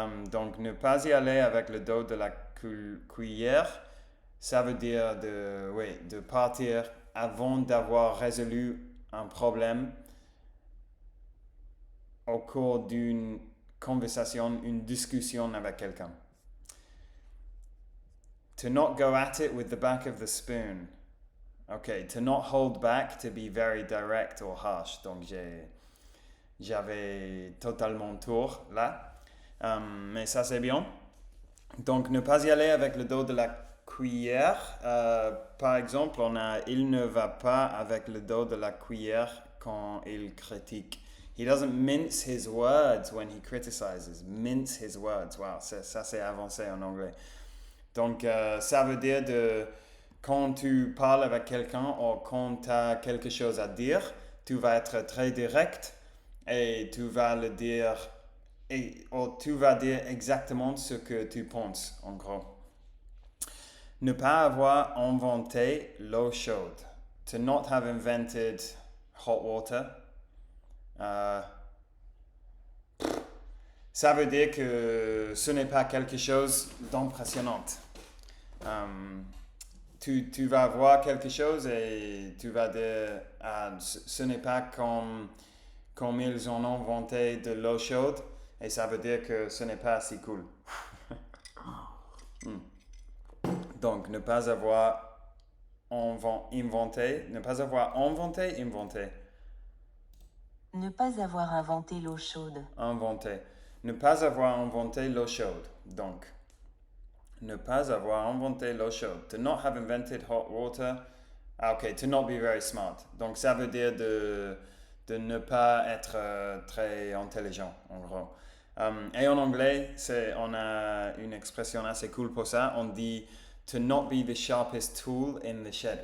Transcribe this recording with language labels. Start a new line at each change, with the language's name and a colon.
French: Donc, ne pas y aller avec le dos de la cuillère, ça veut dire de partir avant d'avoir résolu un problème au cours d'une conversation, une discussion avec quelqu'un.
English: To not go at it with the back of the spoon. Okay, to not hold back, to be very direct or harsh.
French: Donc j'avais totalement tort là. Mais ça c'est bien. Donc, ne pas y aller avec le dos de la cuillère. Par exemple, on a il ne va pas avec le dos de la cuillère quand il critique.
English: He doesn't mince his words when he criticizes. Mince his words.
French: Wow, ça c'est avancé en anglais. Donc, ça veut dire quand tu parles avec quelqu'un ou quand tu as quelque chose à dire, tu vas être très direct et tu vas le dire ou tu vas dire exactement ce que tu penses, en gros. Ne pas avoir inventé l'eau chaude.
English: To not have invented hot water.
French: Ça veut dire que ce n'est pas quelque chose d'impressionnant. Tu vas voir quelque chose et tu vas dire ce n'est pas comme ils ont inventé de l'eau chaude et ça veut dire que ce n'est pas si cool. Donc, ne pas avoir inventé. Ne pas avoir inventé. Ne pas avoir inventé l'eau chaude. Inventé. Ne pas avoir inventé l'eau chaude. Donc, ne pas avoir inventé l'eau chaude.
English: To not have invented hot water. Ok, to not be very smart.
French: Donc, ça veut dire de ne pas être très intelligent, en gros. Et en anglais, on a une expression assez cool pour ça. On dit
English: to not be the sharpest tool in the shed.